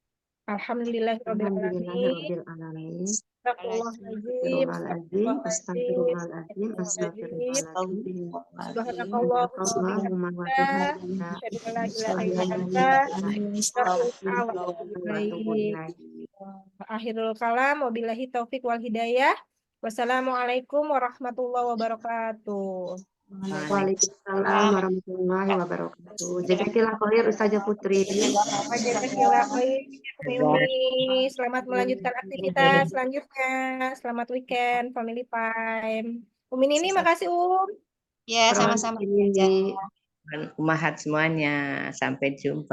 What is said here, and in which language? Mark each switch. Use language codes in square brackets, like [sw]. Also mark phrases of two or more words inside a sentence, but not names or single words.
[ar] Alhamdulillahirrabbilalamin. Astagfirullahaladzim. Astagfirullahaladzim. Astagfirullahaladzim. سبحانك اللهم وبحمدك أشهد أن لا إله إلا أنت أستغفرك وأتوب إليك. آخر الكلام وبالله التوفيق والهداية. والسلام عليكم ورحمة الله وبركاته. وعليكم السلام ورحمة الله وبركاته. جزاك الله خير Ustazah Putri. جزاك الله خير Umi. [id] Selamat melanjutkan aktivitas selanjutnya. Selamat weekend, [en] family time. [id] Umi Nini, makasih Ya, sama-sama. Ummahat semuanya, sampai jumpa.